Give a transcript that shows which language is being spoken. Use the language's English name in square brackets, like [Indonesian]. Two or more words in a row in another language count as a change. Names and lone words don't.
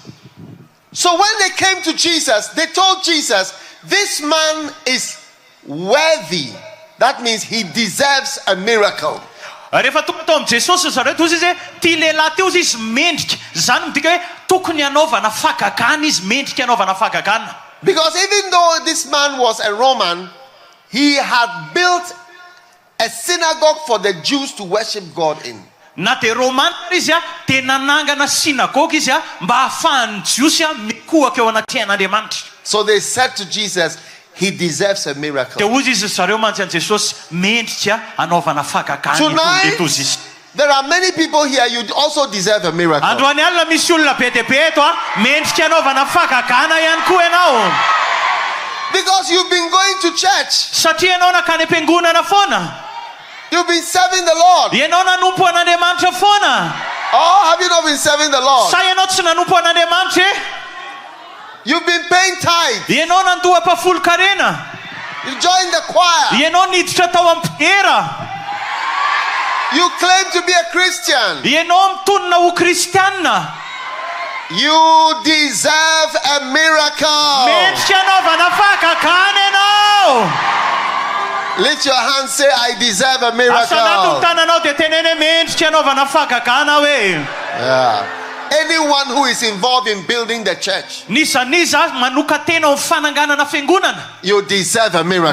[English] So when they came to Jesus, they told Jesus, this man is worthy. That means he deserves a miracle. [Malagasy] Rehefa tonga tao am Jesosy zareo toy izy ty lehilahy teo izy mendrika zany midika hoe tokony anaovana fahagagana izy mendrika anaovana fahagagana. [English] Because even though this man was a Roman, he had built a synagogue for the Jews to worship God in. [Malagasy] Na de Romana izy de nanangana sinagoga izy mba ahafahan'ny Jiosy mikohaka eo anaty Andriamanitra. [English] So they said to Jesus, he deserves a miracle. [Malagasy] De hoy izy zareo mantsy an Jesosy mendrika anaovana fahagagana. [English] Tonight, there are many people here, you also deserve a miracle. [Malagasy] Androany alina misy olona be de be eto mendrika anaovana fahagagana ihany koa ianao. [English] Because you've been going to church. [Malagasy] Satria ianao nakany am-piangonana foana. [English] You've been serving the Lord. [Malagasy] Ianao nanompo an'Andriamanitra foana. [English] Oh, have you not been serving the Lord? [Malagasy] Sa ianao tsy nanompo an'Andriamanitra? [English] You've been paying tithe. [Malagasy] Ianao nandoham-pafolon-karena. [English] You joined the choir. [Malagasy] Ianao niditra tao am-mpihera. [English] You claim to be a Christian. [Malagasy] Ianao mitonona ho kristianina. [English] You deserve a miracle. [Malagasy] Mendrika anaovana fahagagana ianao. [English] Lift your hand, say, I deserve a miracle. Yeah. Anyone who is involved in building the church, you deserve a miracle.